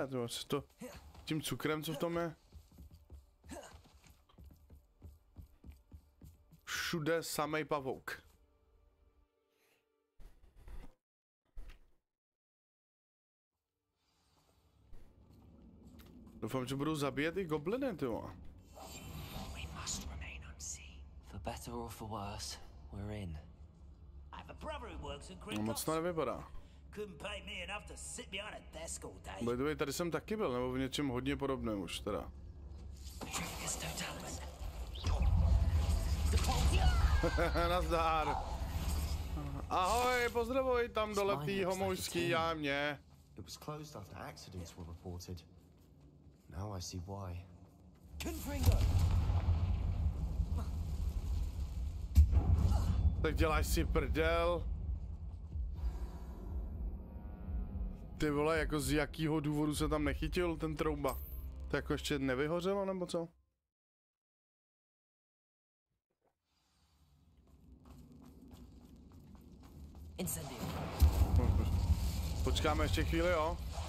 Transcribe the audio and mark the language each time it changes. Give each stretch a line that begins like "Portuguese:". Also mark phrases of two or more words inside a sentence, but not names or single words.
Czech: To tím cukrem, co v tom je. Všude samej pavouk. Doufám, že budou zabíjet i gobliny, tyjo.
English: For better or for worse, we're in.
Czech: No, moc to nevypadá.
English: By the way,
Czech: tady jsem taky byl, nebo v něčem hodně podobném už teda. Nazdar. Ahoj, pozdravuj tam dole v té homojský jámě.
English: It was closed after accidents were reported. Now I see why.
Czech: Tak děláš si prdel. Ty vole, jako z jakýho důvodu se tam nechytil ten trouba? To jako ještě nevyhořelo, nebo co? Počkáme ještě chvíli, jo?